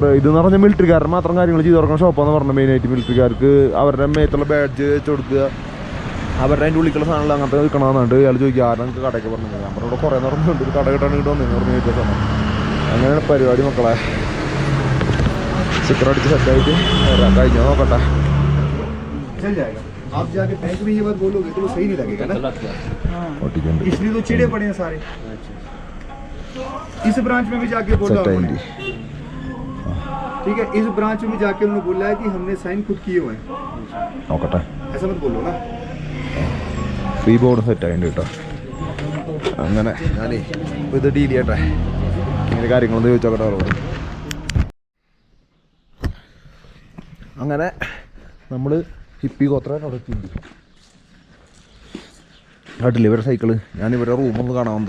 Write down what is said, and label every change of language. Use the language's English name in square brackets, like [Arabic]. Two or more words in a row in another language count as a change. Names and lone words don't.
[Malayalam] ഇതെന്ന് പറഞ്ഞാൽ മിലിറ്ററിക്കാരൻ മാത്രം കാര്യങ്ങൾ ചെയ്ത് തുറക്കുന്ന ഷോപ്പാന്ന് പറഞ്ഞാൽ മെയിനായിട്ട് മിലിറ്ററിക്കാർക്ക് അവരുടെ മേത്തുള്ള ബാഡ്ജ് വെച്ച് കൊടുക്കുക, അവരുടെ അതിൻ്റെ ഉള്ളിക്കുള്ള സാധനങ്ങൾ അങ്ങനത്തെ വിൽക്കണമെന്നുണ്ട്. ഇയാൾ ചോദിക്കുക ആരും നമുക്ക് കടയൊക്കെ പറഞ്ഞു. ഞാൻ പറഞ്ഞ ഇവിടെ കുറേ നടന്നുണ്ട് ഒരു കട കിട്ടാൻ കിട്ടുമോ എന്ന് പറഞ്ഞു ചോദിച്ച സമയം. അങ്ങനെയാണ് പരിപാടി മക്കളെ. സ്റ്റിക്കർ അടിച്ച് സെറ്റായിട്ട് കഴിഞ്ഞാൽ നോക്കട്ടെ. [Hindi] आप जाके बैंक में ये बात बोलोगे तो वो सही नहीं लगेगा ना. इसलिए तो चिड़े पड़े हैं सारे. इस ब्रांच में भी जाके बोला उन्होंने. ठीक है, इस ब्रांच में जाके उन्होंने बोला है कि हमने साइन खुद किए हुए हैं. [Malayalam] നോക്കട്ടെ. [Hindi] ऐसा मत बोलो ना. [English] free board [Malayalam] സെറ്റായിട്ട് കേട്ടോ. അങ്ങനെ ഞാനേ ഇപ്പോൾ ഇത് ഡീൽ ചെയ്യട്ടെ. ഇങ്ങനെ കാര്യങ്ങളൊന്നും ചോദിച്ചോക്കട്ടെ അവരോട്. അങ്ങനെ നമ്മൾ ഹിപ്പി ഗോത്രൻ അവിടെ എത്തിയിട്ടുണ്ട്. കേട്ടില്ല ഇവരുടെ സൈക്കിള്. ഞാൻ ഇവരുടെ റൂമൊന്ന് കാണാൻ വന്നതാ.